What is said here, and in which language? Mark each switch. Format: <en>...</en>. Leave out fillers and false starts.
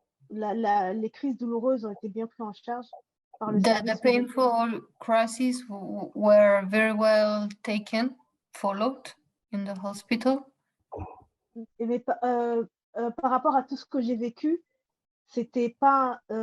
<fr>Les crises douloureuses ont été bien prises en charge par le service.</fr> <en>The painful crises were very well taken, followed in the hospital.</en> <fr>Mais par rapport à tout ce que j'ai vécu, c'était pas.</fr>